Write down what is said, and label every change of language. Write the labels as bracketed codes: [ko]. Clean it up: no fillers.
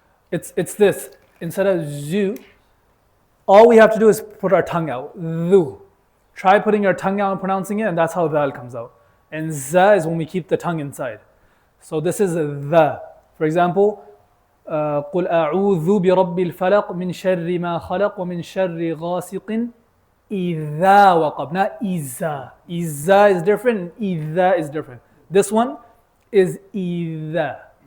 [en] It's this. Instead of zu, all we have to do is put our tongue out. Dhu. Try putting your tongue out and pronouncing it, and that's how dhal comes out. And za is when we keep the tongue inside. So this is the. For example, [ar] قُلْ أَعُوذُ بِرَبِّ الْفَلَقِ مِنْ شَرِّ مَا خَلَقَ وَمِنْ شَرِّ غَاسِقٍ إِذَا وَقَبْ. [en] Not إِذَا. إِذَا is different, إِذَا is different. This one is إِذَا.